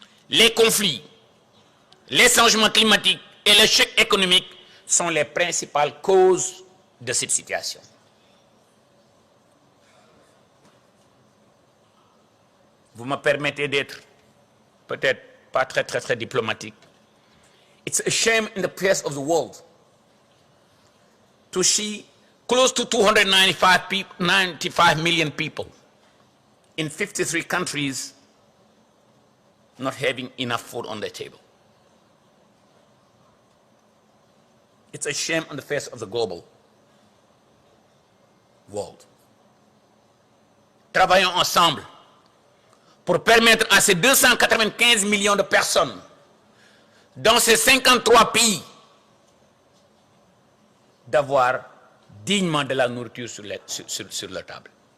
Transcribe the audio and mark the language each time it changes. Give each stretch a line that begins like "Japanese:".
French: Les conflits, les changements climatiques et le choc économique sont les principales causes de cette situation. Vous me permettez d'être peut-être pas très diplomatique.
English: It's a shame in the press of the world to see close to 295 million people in 53 countries not having enough food on their table. It's a shame on the face of the global world.
French: Travaillons ensemble pour permettre à ces 295 millions de personnes dans ces 53 pays d'avoir dignement de la nourriture sur leur table.